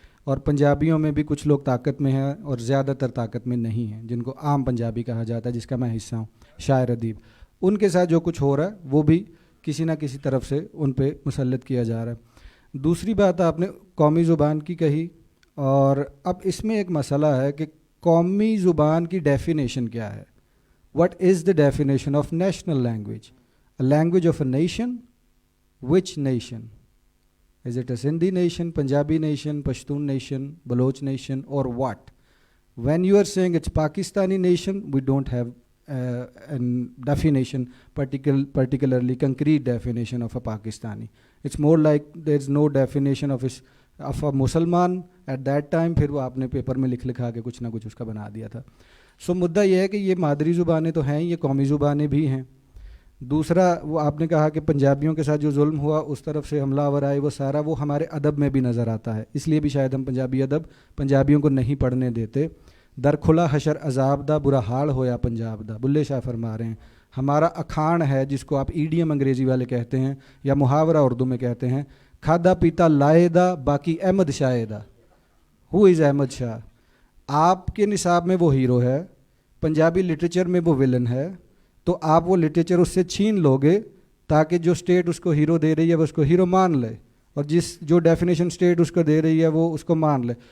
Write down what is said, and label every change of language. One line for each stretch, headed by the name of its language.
Urdu: اور پنجابیوں میں بھی کچھ لوگ طاقت میں ہیں اور زیادہ تر طاقت میں نہیں ہیں, جن کو عام پنجابی کہا جاتا ہے, جس کا میں حصہ ہوں, شاعر ادیب. ان کے ساتھ جو کچھ ہو رہا ہے وہ بھی کسی نہ کسی طرف سے ان پہ مسلط کیا جا رہا ہے. دوسری بات آپ نے قومی زبان کی کہی, اور اب اس میں ایک مسئلہ ہے کہ قومی زبان کی ڈیفینیشن کیا ہے.
English: What is the definition of national language? A language of a nation? Which nation? Is it a Sindhi nation, Punjabi nation, Pashtun nation, Baloch nation, or what? When you are saying it's Pakistani nation, we don't have a definition, particularly concrete definition of a Pakistani. It's more like there's no definition of a Musliman at that time.
Urdu: پھر وہ آپ نے paper میں لکھا کے کچھ نہ کچھ اس کا بنا دیا تھا. سو مدعا یہ ہے کہ یہ مادری زبانیں تو ہیں, یہ قومی زبانیں بھی ہیں. دوسرا وہ آپ نے کہا کہ پنجابیوں کے ساتھ جو ظلم ہوا اس طرف سے حملہ آور آئے, وہ سارا وہ ہمارے ادب میں بھی نظر آتا ہے. اس لیے بھی شاید ہم پنجابی ادب پنجابیوں کو نہیں پڑھنے دیتے.
Punjabi: در کھلا حشر عذاب دا برا حال ہویا پنجاب دا,
Urdu: بلے شاہ فرما رہے ہیں. ہمارا اکھان ہے جس کو آپ ایڈیم انگریزی والے کہتے ہیں یا محاورہ اردو میں کہتے ہیں,
Punjabi: کھادا پیتا لائے دا باقی احمد شاہ دا.
English: who is
Urdu: احمد شاہ؟ آپ کے نصاب میں وہ ہیرو ہے, پنجابی لٹریچر میں وہ ولن ہے, تو آپ وہ لٹریچر اس سے چھین لو گے تاکہ جو اسٹیٹ اس کو ہیرو دے رہی ہے وہ اس کو ہیرو مان لے, اور جو ڈیفینیشن اسٹیٹ اس کو دے رہی ہے وہ اس کو مان لے.